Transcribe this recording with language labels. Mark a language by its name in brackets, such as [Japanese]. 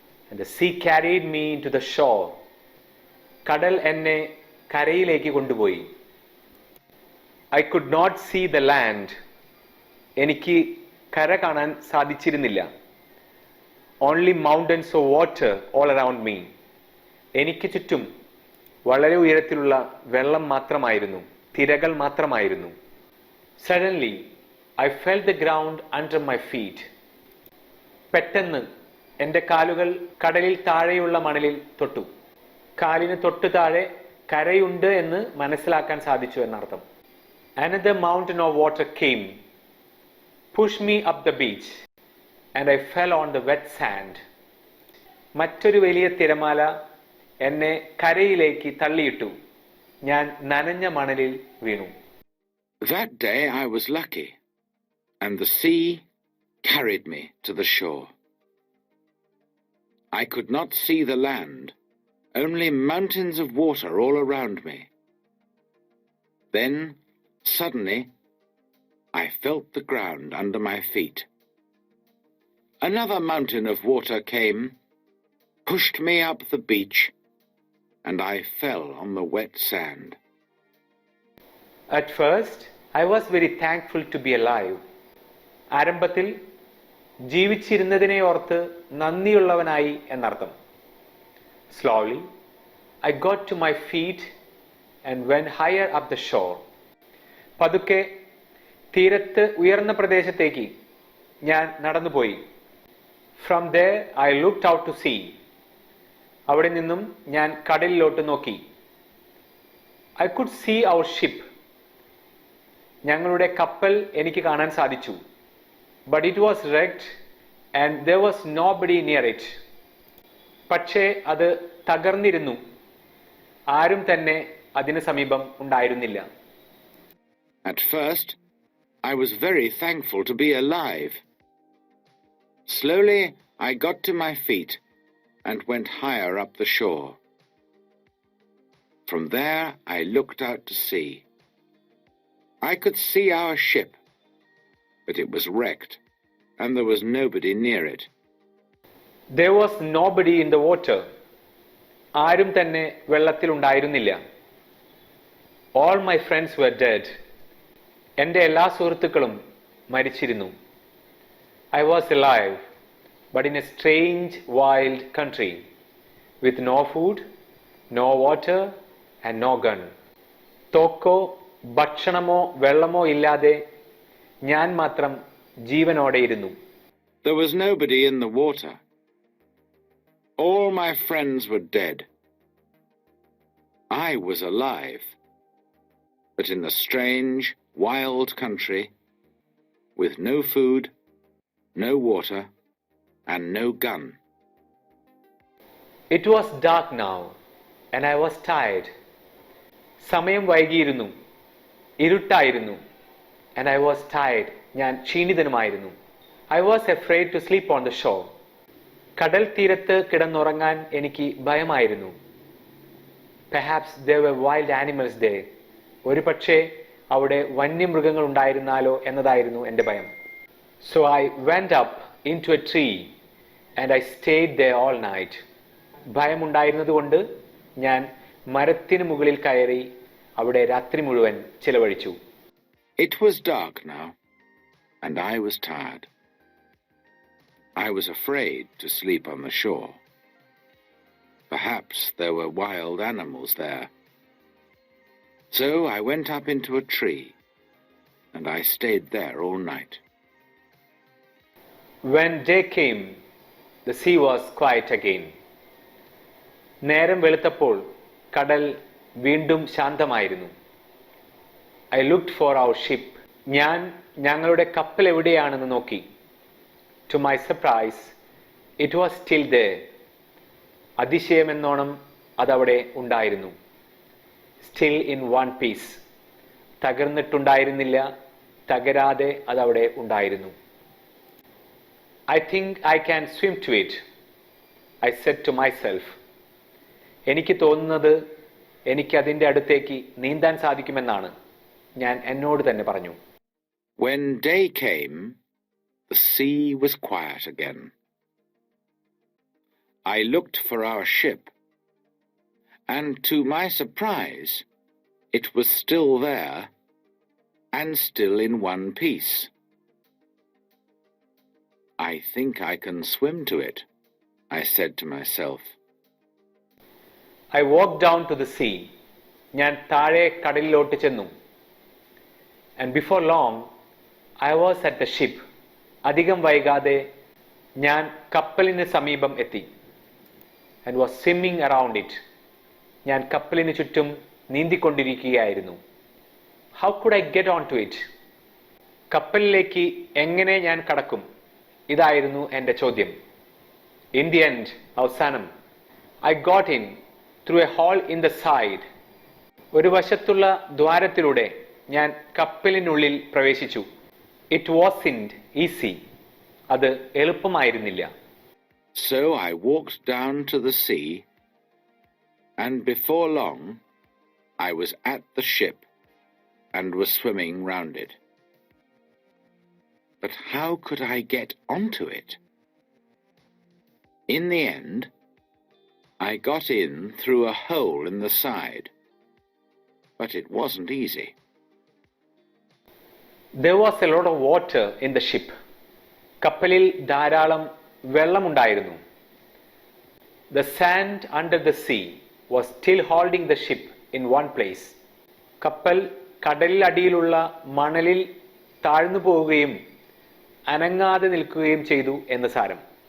[English] And the sea carried me into the shore. [Malayalam] കടൽ എന്നെ കരയിലേക്ക് കൊണ്ടുപോയി. [English] I could not see the land. [Malayalam] എനിക്ക് കര കാണാൻ സാധിച്ചിരുന്നില്ല. [English] Only mountains of water all around me. [Malayalam] എനിക്ക് ചുറ്റും വളരെ ഉയരത്തിലുള്ള വെള്ളം മാത്രമായിരുന്നു, തിരകൾ മാത്രമായിരുന്നു. [English] Suddenly, I felt the ground under my feet. [Malayalam] പെട്ടെന്ന് എൻ്റെ കാലുകൾ കടലിൽ താഴെയുള്ള മണലിൽ തൊട്ടു. കാലിന് തൊട്ടു താഴെ കരയുണ്ട് എന്ന് മനസ്സിലാക്കാൻ സാധിച്ചു എന്നർത്ഥം. [English] Another mountain of water came, pushed me up the beach, and I fell on the wet sand. [Malayalam] മറ്റൊരു വലിയ തിരമാല എന്നെ കരയിലേക്ക് തള്ളിയിട്ടു. ഞാൻ നനഞ്ഞ മണലിൽ വീണു. [English] That day I was lucky, and the sea carried me to the shore. I could not see the land, only mountains of water all around me. Then, suddenly, I felt the ground under my feet. Another mountain of water came, pushed me up the beach, and I fell on the wet sand. At first, I was very thankful to be alive. [Malayalam] ആരംഭത്തിൽ ജീവിച്ചിരുന്നതിനെ ഓർത്ത് നന്ദിയുള്ളവനായി എന്നർത്ഥം. [English] Slowly, I got to my feet and went higher up the shore. [Malayalam] പതുക്കെ തീരത്ത് ഉയർന്ന പ്രദേശത്തേക്ക് ഞാൻ നടന്നുപോയി. [English] From there, I looked out to sea. [Malayalam] അവിടെ നിന്നും ഞാൻ കടലിലോട്ട് നോക്കി. [English] I could see our ship. [Malayalam] ഞങ്ങളുടെ കപ്പൽ എനിക്ക് കാണാൻ സാധിച്ചു. [English] but it was wrecked and there was nobody near it. [Malayalam] പക്ഷേ അത് തകർന്നിരുന്നു, ആരും തന്നെ അതിന് സമീപം ഉണ്ടായിരുന്നില്ല. [English] At first, I was very thankful to be alive. Slowly, I got to my feet and went higher up the shore. From there, I looked out to sea. I could see our ship, but it was wrecked, and there was nobody near it. There was nobody in the water. [Malayalam] ആരും തന്നെ വെള്ളത്തിൽ ഉണ്ടായിരുന്നില്ല. [English] All my friends were dead. [Malayalam] എൻ്റെ എല്ലാ സുഹൃത്തുക്കളും മരിച്ചിരുന്നു. [English] I was alive, but in a strange, wild country, with no food, no water, and no gun. [Malayalam] തോക്കോ ഭക്ഷണമോ വെള്ളമോ ഇല്ലാതെ ഞാൻ മാത്രം ജീവനോടെയിരുന്നു. [English] There was nobody in the water. All my friends were dead. I was alive, but in the strange, wild country, with no food, no water, and no gun. It was dark now, and I was tired. [Malayalam] സമയം വൈകിയിരുന്നു, ഇരുട്ടായിരുന്നു, [English] and I was tired. [Malayalam] ഞാൻ ക്ഷീണിതനുമായിരുന്നു. [English] I was afraid to sleep on the shore. [Malayalam] കടൽ തീരത്ത് കിടന്നുറങ്ങാൻ എനിക്ക് ഭയമായിരുന്നു. [English] Perhaps there were wild animals there. [Malayalam] ഒരു പക്ഷേ അവിടെ വന്യമൃഗങ്ങൾ ഉണ്ടായിരുന്നാലോ എന്നതായിരുന്നു എൻ്റെ ഭയം. [English] So I went up into a tree and I stayed there all night. [Malayalam] ഭയമുണ്ടായിരുന്നതുകൊണ്ട് ഞാൻ മരത്തിന് മുകളിൽ കയറി അവിടെ രാത്രി മുഴുവൻ ചിലവഴിച്ചു. [English] It was dark now, and I was tired. I was afraid to sleep on the shore. Perhaps there were wild animals there. So I went up into a tree, and I stayed there all night. When day came, the sea was quiet again. [Malayalam] നേരം വെളുത്തപ്പോൾ കടൽ വീണ്ടും ശാന്തമായിരുന്നു. [English] I looked for our ship. [Malayalam] ഞാൻ ഞങ്ങളുടെ കപ്പൽ എവിടെയാണെന്ന് നോക്കി. [English] To my surprise, it was still there. [Malayalam] അതിശയമെന്നോണം അതവിടെ ഉണ്ടായിരുന്നു. [English] Still in one piece. [Malayalam] തകർന്നിട്ടുണ്ടായിരുന്നില്ല, തകരാതെ അതവിടെ ഉണ്ടായിരുന്നു. [English] I think I can swim to it, I said to myself. [Malayalam] എനിക്ക് തോന്നുന്നത് എനിക്ക് അതിൻ്റെ അടുത്തേക്ക് നീന്താൻ സാധിക്കുമെന്നാണ് ഞാൻ എന്നോട് തന്നെ പറഞ്ഞു. [English] When day came, the sea was quiet again. I looked for our ship, and to my surprise, it was still there and still in one piece. I think I can swim to it, I said to myself. I walked down to the sea. [Malayalam] ഞാൻ താഴെ കടലിലോട്ട് ചെന്നു. [English] And before long, I was at the ship. [Malayalam] അധികം വൈകാതെ ഞാൻ കപ്പലിന് സമീപം എത്തി. [English] And was swimming around it. [Malayalam] ഞാൻ കപ്പലിന് ചുറ്റും നീന്തിക്കൊണ്ടിരിക്കുകയായിരുന്നു. [English] How could I get onto it? [Malayalam] കപ്പലിലേക്ക് എങ്ങനെ ഞാൻ കടക്കും? ഇതായിരുന്നു എൻ്റെ ചോദ്യം. [English] In the end, [Malayalam] അവസാനം, [English] I got in through a hole in the side. [Malayalam] ഒരു വശത്തുള്ള ദ്വാരത്തിലൂടെ ഞാൻ കപ്പലിനുള്ളിൽ പ്രവേശിച്ചു. [English] It wasn't easy. [Malayalam] അത് എളുപ്പമായിരുന്നില്ല. [English] So I walked down to the sea, and before long, I was at the ship and was swimming round it. But how could I get onto it? In the end, I got in through a hole in the side, but it wasn't easy. There was a lot of water in the ship. [Malayalam] കപ്പലിൽ ധാരാളം വെള്ളമുണ്ടായിരുന്നു. [English] The sand under the sea was still holding the ship in one place. [Malayalam] കപ്പൽ കടലിലടിയിലുള്ള മണലിൽ താഴ്ന്നു പോവുകയും അനങ്ങാതെ നിൽക്കുകയും ചെയ്തു എന്ന് സാരം.